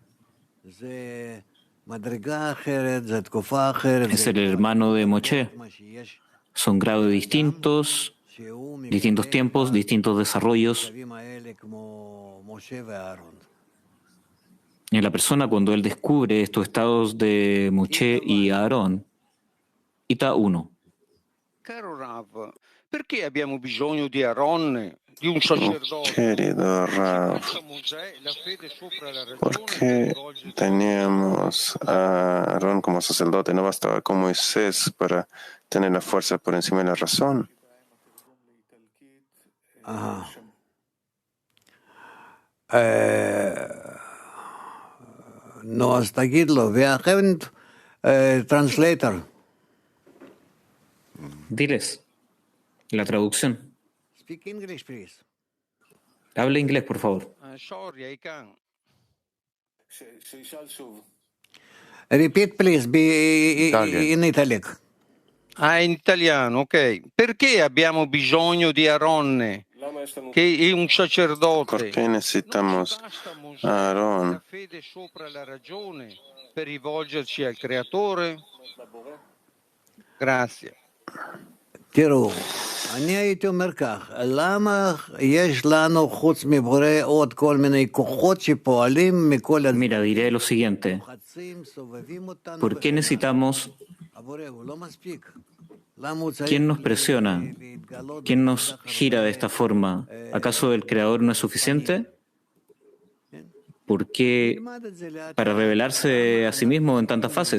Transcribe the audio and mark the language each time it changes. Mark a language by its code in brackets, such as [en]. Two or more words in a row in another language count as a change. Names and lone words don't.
[es] Es el hermano de Moshe. Son grados distintos, distintos tiempos, distintos desarrollos. En la persona, cuando él descubre estos estados de Moshe y Aarón, Ita 1. [it] Caro Rav, perché abbiamo bisogno di Aaron, di un sacerdote? [es] Querido Rav, ¿por qué teníamos a Aarón como sacerdote? ¿No bastaba con Moisés para tener la fuerza por encima de la razón? No, hasta Gidlo. [en] We haven't translator. [es] Diles la traducción. [en] Speak English, please. [es] Habla inglés, por favor. [en] Repeat, please. Be in italic. [it] In italiano, ok. Perché abbiamo bisogno di Aaron, che è un sacerdote? [es] ¿Por qué necesitamos a Aarón? [it] La fede sopra la ragione per rivolgerci al Creatore? Grazie. [he] תראו, אני הייתי אומר כך, למה יש לנו חוץ מבורא עוד כל מיני כוחות שפועלים מכל [es] Mira, diré lo siguiente. ¿Por qué necesitamos? ¿Quién nos presiona? ¿Quién nos gira de esta forma? ¿Acaso el Creador no es suficiente? ¿Por qué para revelarse a sí mismo en tantas fases?